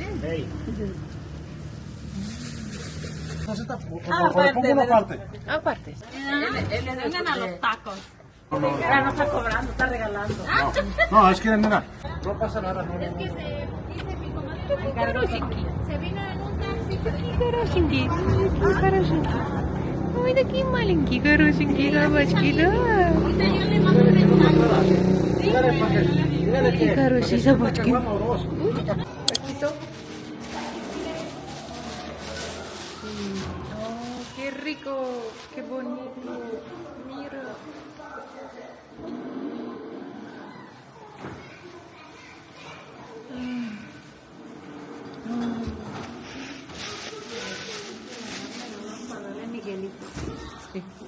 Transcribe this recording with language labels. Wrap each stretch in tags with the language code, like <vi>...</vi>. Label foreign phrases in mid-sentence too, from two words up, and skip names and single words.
<es>Hey. Entonces, aparte, pongo una parte. Aparte. Le vengan a los tacos. Ya no está cobrando, está regalando. No, es que mira, no pasa nada. No, Es que se dice mi comadre se vino en un taxi.</es> <ru>Хорошенький. Хорошенький. Ой, такие маленькие, хорошенькие собачки, да.</ru> <es>Ahorita yo le mando un mensaje. dígale que</es> <ru>Хорошие собачки.</ru> <es>Taquito. Oh, qué rico, qué bonito. Mira. Miguelito. Sí.</es>